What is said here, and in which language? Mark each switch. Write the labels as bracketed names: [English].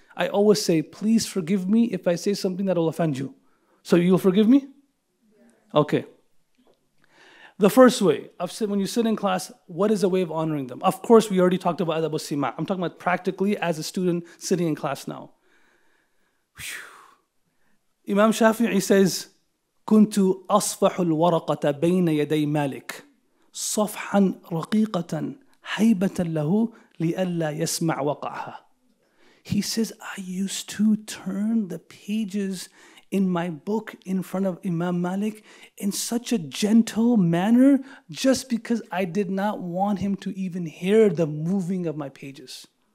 [English] I always say, please forgive me if I say something that will offend you. So you'll forgive me? Okay. The first way, when you sit in class, what is a way of honoring them? Of course, we already talked about adab al-sima'. I'm talking about practically as a student sitting in class now. Whew. [Arabic] Imam Shafi'i says, كنت أصفح الورقة بين يدي مالك صفحا رقيقة هيبة له لئلا يسمع وقعها. [English] He says, I used to turn the pages in my book in front of Imam Malik in such a gentle manner just because I did not want him to even hear the moving of my pages.